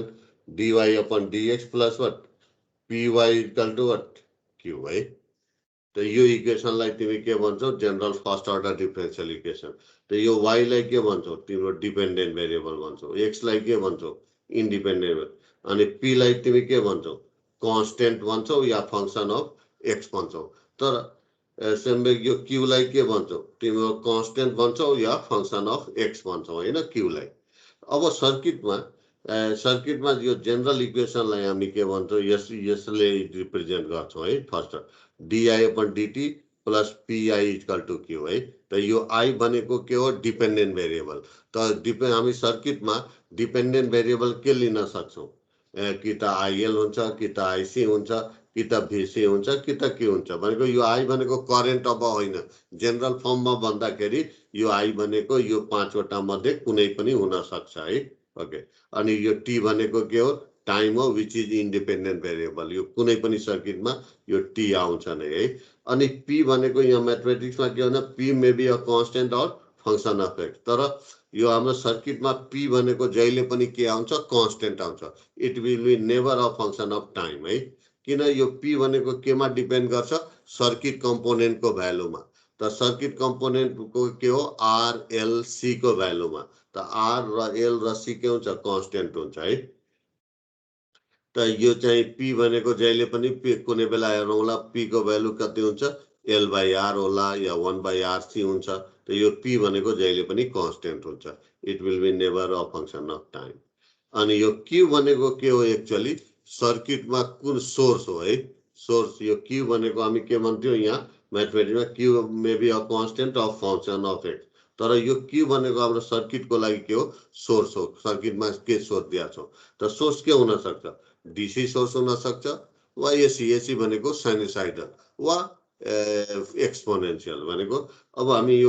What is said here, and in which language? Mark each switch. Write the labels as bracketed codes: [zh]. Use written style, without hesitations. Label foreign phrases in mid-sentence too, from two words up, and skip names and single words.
[ne] dy/dx [en] plus what [ne] py = वाट q है त यो इक्वेसनलाई तिमी के भन्छौ [en] general first order differential equation [ne] त यो y लाई के भन्छौ तिम्रो [en] dependent variable [ne] भन्छौ x लाई के भन्छौ इन्डिपेन्डेन्ट अनि p लाई तिमी के भन्छौ कन्स्टेन्ट भन्छौ या [en] function of x [ne] भन्छौ तर सेमवे यो q लाई के भन्छौ तिम्रो कन्स्टेन्ट भन्छौ या [en] function of x [ne] भन्छौ हैन q लाई अब सर्किटमा यो जेनरल इक्वेसनलाई हामी के भन्छौ यसले रिप्रेजेन्ट गर्छौ है फर्स्ट dy/dt प्लस py = q है त यो i भनेको के हो [en] dependent variable [ne] त हामी सर्किटमा [en] dependent variable [ne] के लिन सक्छौ कि त IL हुन्छ कि त IC हुन्छ कि त VC हुन्छ कि त के हुन्छ भनेको यो I भनेको करेन्ट अब होइन जेनरल फर्ममा भन्दाखेरि यो I भनेको यो 5 वटा मध्ये कुनै पनि हुन सक्छ है ओके अनि यो t भनेको के हो टाइम हो [en] which is independent variable [ne] यो कुनै पनि सर्किटमा यो t आउँछ नै है अनि p भनेको यहाँ म्याथमेटिक्समा के हो p [en] may be a constant or function of x [ne] तर यो हाम्रो सर्किटमा p भनेको जहिले पनि के आउँछ कन्स्टेन्ट आउँछ [en] it will be never a function of time [ne] है किन यो p भनेको केमा डिपेन्ड गर्छ सर्किट कम्पोनेन्टको भ्यालुमा त सर्किट कम्पोनेन्टको के हो r l c को भ्यालुमा त r र l र c के हुन्छ कन्स्टेन्ट हुन्छ है त यो चाहिँ p भनेको जहिले पनि कुनै बेला हेरौँला p को भ्यालु कति हुन्छ l/r होला या 1/rc हुन्छ त यो p भनेको जहिले पनि कन्स्टेन्ट हुन्छ [en] it will be never a function of time [ne] अनि यो q भनेको के हो एक्चुअली सर्किटमा कुन सोर्स हो है सोर्स यो q भनेको हामी के भन्थ्यौ यहाँ म्याथमेटिक्समा q [en] may be a constant of function of x [ne] तर यो क्यू भनेको हाम्रो सर्किटको लागि के हो सोर्स हो सर्किटमा के सोर्स दिएको छ त सोर्स के हुन सक्छ [en] DC source [ne] हुन सक्छ वा एसी भनेको साइनुसाइडल वा एक्सपोनेन्शियल भनेको अब हामी यो